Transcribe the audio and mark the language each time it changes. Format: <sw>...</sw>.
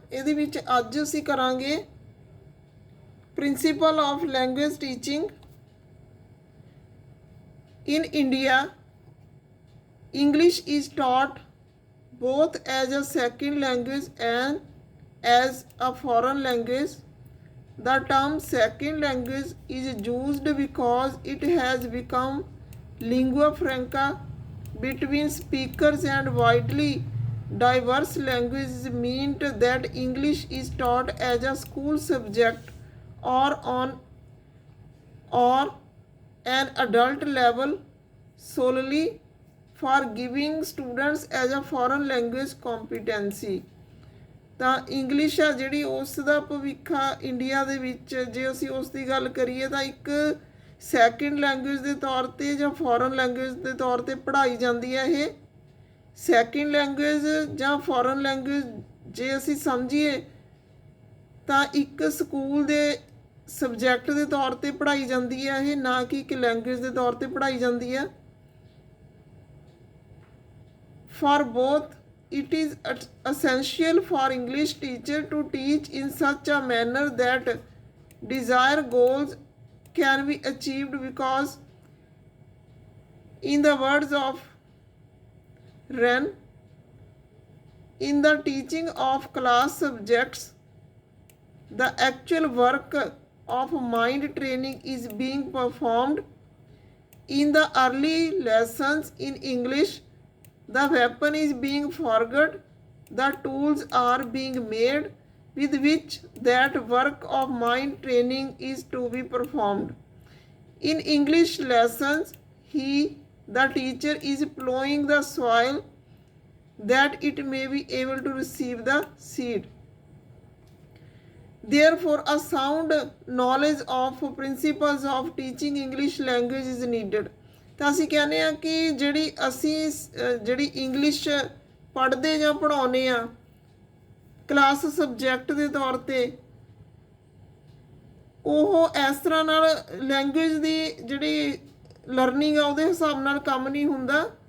<pa>ਇਹਦੇ ਵਿੱਚ ਅੱਜ ਅਸੀਂ ਕਰਾਂਗੇ principal of language teaching in India.</pa> <en>English is taught both as a second language and as a foreign language. The term second language is used because it has become lingua franca between speakers, and widely diverse languages mean that English is taught as a school subject or or an adult level solely for giving students as a foreign language competency।</en> <pa>ਤਾਂ English ਆ ਜਿਹੜੀ ਉਸ ਦਾ ਭਵਿੱਖ ਆ India ਦੇ ਵਿੱਚ, ਜੇ ਅਸੀਂ ਉਸ ਦੀ ਗੱਲ ਕਰੀਏ ਤਾਂ ਇੱਕ ਸੈਕਿੰਡ ਲੈਂਗੁਏਜ ਦੇ ਤੌਰ 'ਤੇ ਜਾਂ ਫੋਰਨ ਲੈਂਗੁਏਜ ਦੇ ਤੌਰ 'ਤੇ ਪੜ੍ਹਾਈ ਜਾਂਦੀ ਹੈ। ਇਹ ਸੈਕਿੰਡ ਲੈਂਗੁਏਜ ਜਾਂ ਫੋਰਨ ਲੈਂਗੁਏਜ ਜੇ ਅਸੀਂ ਸਮਝੀਏ ਤਾਂ ਇੱਕ ਸਕੂਲ ਦੇ ਸਬਜੈਕਟ ਦੇ ਤੌਰ 'ਤੇ ਪੜ੍ਹਾਈ ਜਾਂਦੀ ਹੈ ਇਹ, ਨਾ ਕਿ ਇੱਕ ਲੈਂਗੁਏਜ ਦੇ ਤੌਰ 'ਤੇ ਪੜ੍ਹਾਈ ਜਾਂਦੀ ਹੈ।</pa> <en>For both, it is essential for English teacher to teach in such a manner that desired goals can be achieved, because in the words of Wren, in the teaching of class subjects, the actual work of mind training is being performed in the early lessons in English. The weapon is being forgot, the tools are being made with which that work of mind training is to be performed. In English lessons, the teacher, is plowing the soil that it may be able to receive the seed. Therefore, a sound knowledge of principles of teaching English language is needed.</en> <pa>ਤਾਂ ਅਸੀਂ ਕਹਿੰਦੇ ਹਾਂ ਕਿ ਜਿਹੜੀ English ਪੜ੍ਹਦੇ ਜਾਂ ਪੜ੍ਹਾਉਂਦੇ ਆ ਕਲਾਸ ਸਬਜੈਕਟ ਦੇ ਤੌਰ 'ਤੇ, ਉਹ ਇਸ ਤਰ੍ਹਾਂ ਨਾਲ ਲੈਂਗੁਏਜ ਦੀ ਜਿਹੜੀ ਲਰਨਿੰਗ ਆ ਉਹਦੇ ਹਿਸਾਬ ਨਾਲ ਕੰਮ ਨਹੀਂ ਹੁੰਦਾ।</pa>